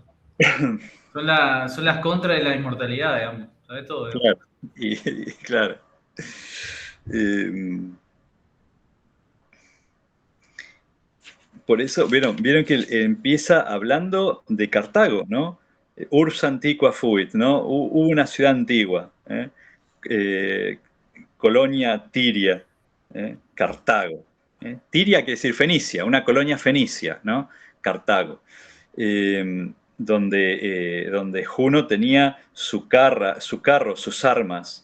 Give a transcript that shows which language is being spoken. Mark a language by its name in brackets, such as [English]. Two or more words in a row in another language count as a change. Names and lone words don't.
[Spanish] Son las contras de la inmortalidad, digamos. ¿Sabes todo, digamos? Claro. Y claro. Eh, por eso, vieron que empieza hablando de Cartago, ¿no? [Latin] Urs antiqua fuit, [Spanish] ¿no? Hubo una ciudad antigua, ¿eh? Eh, Colonia Tiria, Cartago. Tiria quiere decir Fenicia, una colonia fenicia, ¿no? Cartago. Donde Juno tenía su carro, sus armas.